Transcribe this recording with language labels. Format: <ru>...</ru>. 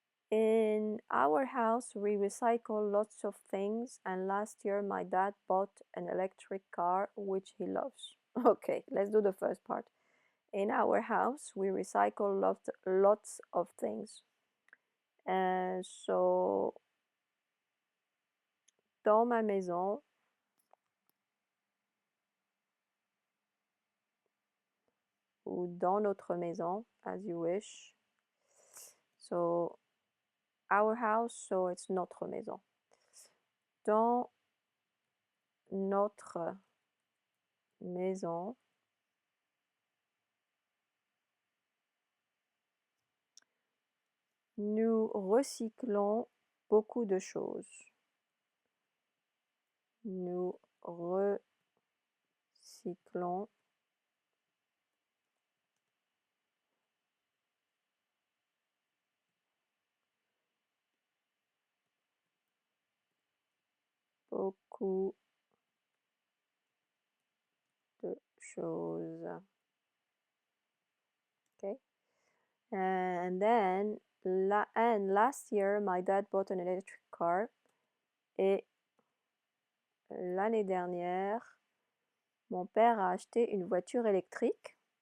<en>In our house, we recycle lots of things, and last year my dad bought an electric car, which he loves. Okay, let's do the first part. In our house, we recycle lots of things.</en> <fr>So, dans ma maison, ou dans notre maison,</fr> <en>as you wish. So, our house, so it's</en> <fr>notre maison. Dans notre maison, nous recyclons beaucoup de choses. Nous recyclons beaucoup de choses.</fr> <en>Okay. And then, last year, my dad bought an electric car.</en> <fr>Et l'année dernière, mon père a acheté une voiture électrique.</fr>